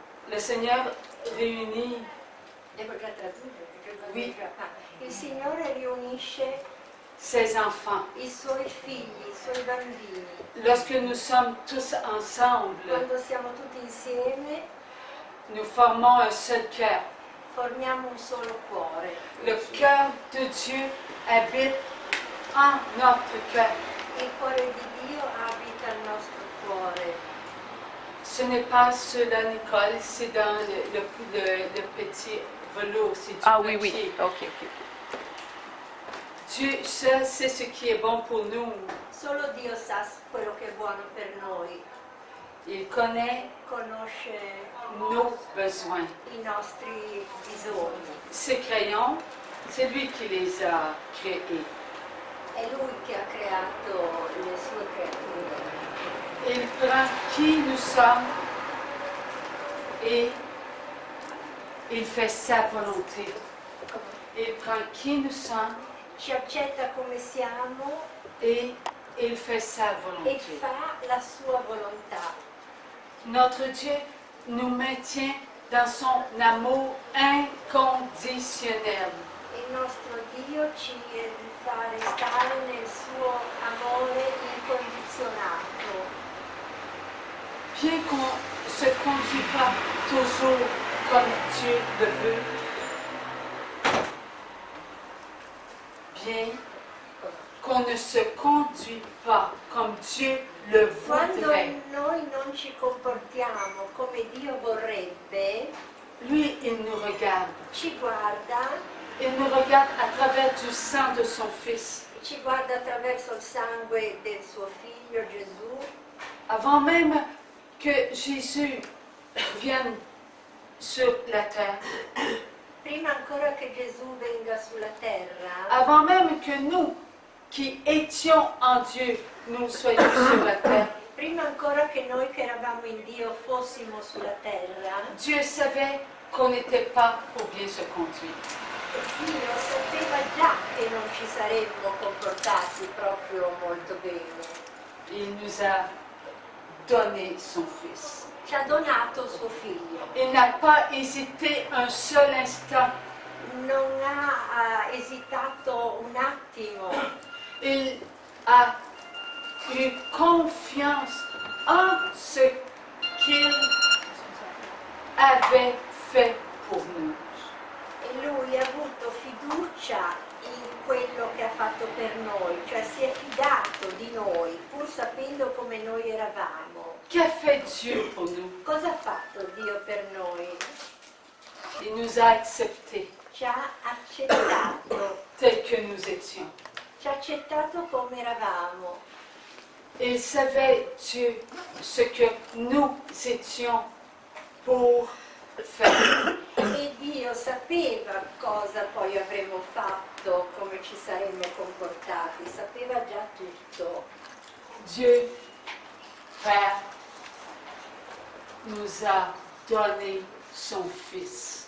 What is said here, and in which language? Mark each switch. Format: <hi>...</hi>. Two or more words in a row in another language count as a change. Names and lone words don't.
<fr>Le Seigneur réunit.</fr> <it>Devo già tradurre, perché</it> <fr>Oui.</fr> <it>il Signore riunisce</it> <fr>Ses enfants.</fr> <it>i suoi figli, i suoi bambini.</it> <fr>Lorsque nous sommes tous ensemble,</fr> <it>Quando siamo tutti insieme</it> <fr>nous formons un seul cœur.</fr> <it>formiamo un solo cuore.</it> <fr>Le cœur de Dieu habite en notre cœur.</fr> <it>Il cuore di Dio abita il nostro cuore.</it> <fr>Ce n'est pas cela, Nicole, c'est dans le petit velours. C'est du Ah oui, oui. papier. Ok, ok. Dieu seul sait ce qui est bon pour nous.</fr> <it>Solo Dio sa quello che è buono per noi,</it> <fr>Il connaît</fr> <it>conosce</it> <fr>nos besoins.</fr> <it>i nostri bisogni.</it> <fr>Ces crayons, c'est lui qui les a créés.</fr> <it>È Lui che ha creato le sue creature.</it> <fr>Il prend qui nous sommes et il fait sa volonté. Il prend qui nous sommes</fr> <it>Ci accetta come siamo</it> <fr>et il fait sa</fr> <it>e</it> <fr>volonté.</fr> <it>fa la sua volontà.</it> <fr>Notre Dieu nous maintient dans son amour inconditionnel.</fr> <it>Il nostro Dio ci fa restare nel suo amore incondizionato.</it> <fr>Bien qu'on ne se conduit pas toujours comme Dieu le veut, bien qu'on ne se conduit pas comme Dieu le</fr> <it>Quando</it> <fr>voudrait,</fr> <it>noi non ci comportiamo come Dio vorrebbe,</it> <fr>lui, il nous regarde.</fr> <it>ci guarda</it> <fr>À travers du sang de son Fils.</fr> <it>attraverso il sangue del suo figlio Gesù.</it> <fr>Avant même que Jésus vienne sur la terre,</fr> <it>Prima ancora che Gesù venga sulla terra,</it> <fr>avant même que nous, qui étions en Dieu, nous soyons sur la terre,</fr> <it>prima ancora che noi che eravamo in Dio fossimo sulla terra,</it> <fr>Dieu savait qu'on n'était pas pour bien se conduire.</fr> <it>Dio sapeva già che non ci saremmo comportati proprio molto bene.</it> <fr>Il nous a donné son Fils.</fr> <it>Ci ha donato suo figlio.</it> <fr>Il n'a pas hésité un seul instant.</fr> <it>Non ha esitato un attimo.</it> <fr>Il a eu confiance en ce qu'il avait fait pour nous.</fr> <it>E lui ha avuto fiducia in quello che ha fatto per noi, cioè si è fidato di noi, pur sapendo come noi eravamo.</it> <fr>Qu'a fait Dieu pour nous?</fr> <it>Cosa ha fatto Dio per noi?</it> <fr>Il nous a acceptés</fr> <it>Ci ha accettato,</it> <fr>tels que nous étions.</fr> <it>ci ha accettato come eravamo.</it> <fr>Il savait, Dieu, ce que nous étions pour faire.</fr> <it>E Dio sapeva cosa poi avremmo fatto, come ci saremmo comportati, sapeva già tutto.</it> <fr>Dieu, Père, nous a donné son Fils.</fr>